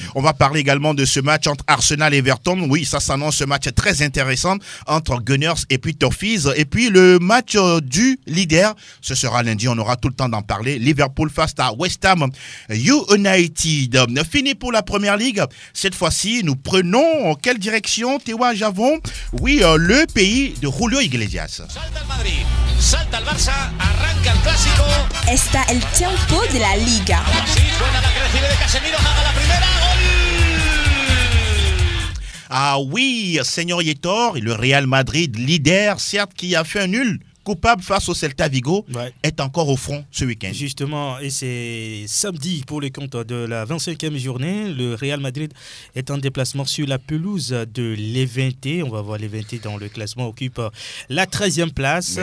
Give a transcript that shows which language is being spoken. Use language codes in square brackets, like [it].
[fr] On va parler également de ce match entre Arsenal et Everton. Oui, ça s'annonce un match très intéressant entre Gunners et puis Toffees. Et puis le match du leader, ce sera lundi, on aura tout le temps d'en parler. Liverpool face à West Ham United. Fini pour la première ligue. Cette fois-ci, nous prenons quelle direction, Tewa Javon? Oui, le pays de Julio Iglesias. [es] Salta el Madrid, salta el Barça, arranca el clásico. Está el tiempo de la liga. Sí, suena la crecida de Casemiro, haga la primera, gol. [fr] Ah oui, Seigneur Yetor, le Real Madrid, leader, certes, qui a fait un nul coupable face au Celta Vigo, est encore au front ce week-end. Justement, et c'est samedi pour le compte de la 25e journée. Le Real Madrid est en déplacement sur la pelouse de Levante. On va voir Levante dans le classement, occupe la 13e place.